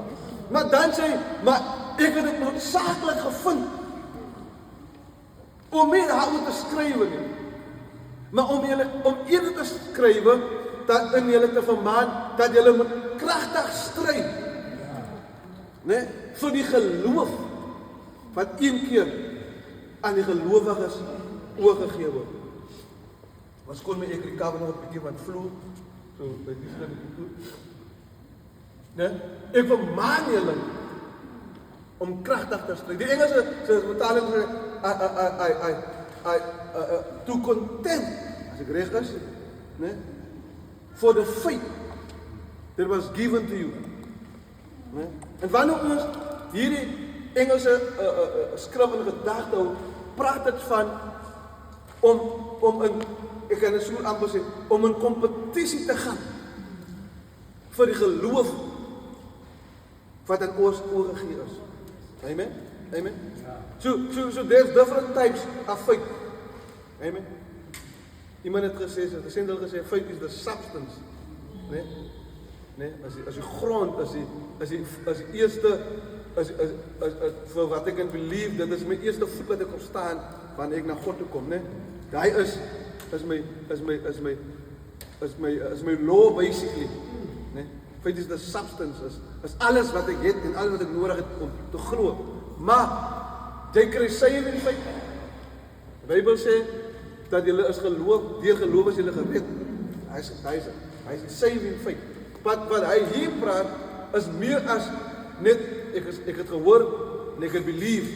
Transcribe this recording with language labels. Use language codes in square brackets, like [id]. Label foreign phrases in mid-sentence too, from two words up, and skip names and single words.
[af] Maar dan sê hy, maar ek het dit noodsaaklik gevind om nie daaroor te skryf nie, maar om eerder te skryf dat in julle te vermaan dat julle moet kragtig stry, nee, vir die geloof wat een keer aan die gelowiges oorgegee word. Ons kon my ek recover nog 'n bietjie van vloer, so by die slim toe. Nee, ek vermaan julle om kragtig te stry. Die Engelse se vertaling sê [en] to contend, [af] as ek reg is, nee, [en] for the faith that was given to you. [af] Nee? En wanneer ons hierdie Engelse skrif in gedagte hou, praat dit van om in, ek kan dit so amper sê, om in kompetisie te gaan vir die geloof wat aan ons oorgegee is. Amen? Amen? [en] So there's different types of faith. [af] Amen? Iemand het gesê, [en] faith is the substance. [af] Nee? Nee? As die grond, as die eerste, vir wat ek kan believe, dit is my eerste voet wat ek op staan, wanneer ek na God toe kom, nee? Daai is my [en] law basically, [af] nee? [en] Faith is the substance, [af] is alles wat ek het en alles wat ek nodig het om te glo. Maar jy kry [en] saving faith. [af] Die Bybel sê dat jy is geloof, deur geloof is jy gered. Hy is [en] saving faith. [af] Wat hy hier praat is meer as net ek het gehoor en ek het believe.